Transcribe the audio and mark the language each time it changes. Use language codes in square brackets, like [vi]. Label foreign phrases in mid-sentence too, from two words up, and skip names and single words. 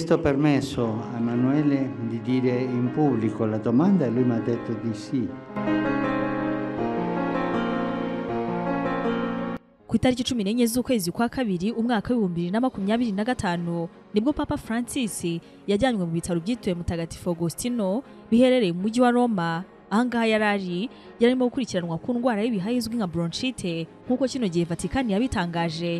[it] chiesto permesso a Emanuele di dire in pubblico la domanda e lui mi ha detto di sì. [rw] Ku itariki 14 z'ukwezi kwa kabiri umwaka wa 2025 nibwo Papa Francis yajyanywe mu bitaro byitiriwe Mutagatifu Agostino biherereye mu mujyi wa Roma. Ahangaha yarimo gukurikiranwa ku ndwara y'ibihaha izwi nka bronchite nk'uko kino gihe Vatikani yabitangaje.